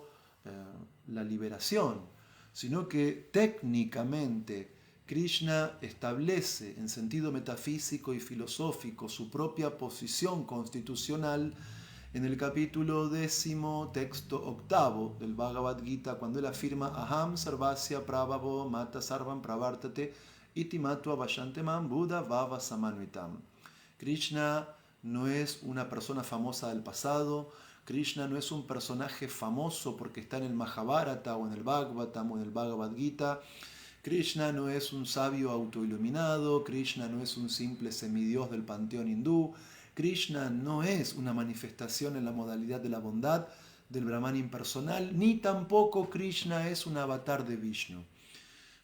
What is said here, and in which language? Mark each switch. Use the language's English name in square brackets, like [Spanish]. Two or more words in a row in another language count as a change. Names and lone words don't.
[Spanish] la liberación, sino que técnicamente Krishna establece en sentido metafísico y filosófico su propia posición constitucional en el capítulo 10, texto 8 del Bhagavad Gita, cuando él afirma [Sanskrit] Aham sarvasya prabhavo mata sarvam pravartate iti matva vashantemam buddha vava samanvitam. [Spanish] Krishna no es una persona famosa del pasado, Krishna no es un personaje famoso porque está en el Mahabharata o en el Bhagavatam o en el Bhagavad Gita. Krishna no es un sabio autoiluminado, Krishna no es un simple semidios del panteón hindú, Krishna no es una manifestación en la modalidad de la bondad del Brahman impersonal, ni tampoco Krishna es un avatar de Vishnu.